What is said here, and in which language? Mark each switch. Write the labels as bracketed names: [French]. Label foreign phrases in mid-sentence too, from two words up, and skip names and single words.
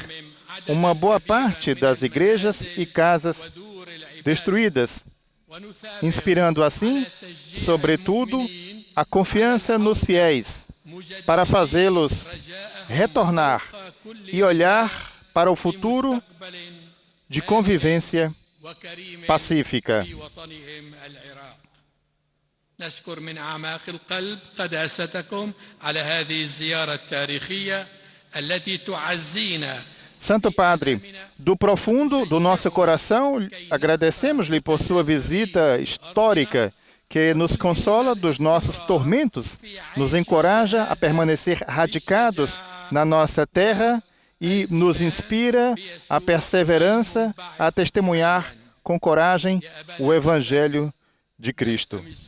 [Portuguese] uma boa parte das igrejas e casas destruídas, inspirando assim, sobretudo, a confiança nos fiéis, para fazê-los retornar e olhar para o futuro de convivência pacífica. [Arabic] نشكر من أعماق القلب قداستكم على هذه الزيارة التاريخية التي تعزينا. [Portuguese] Santo Padre, do profundo do nosso coração, agradecemos-lhe por sua visita histórica, que nos consola dos nossos tormentos, nos encoraja a permanecer radicados na nossa terra e nos inspira a perseverança, a testemunhar com coragem o Evangelho de Cristo.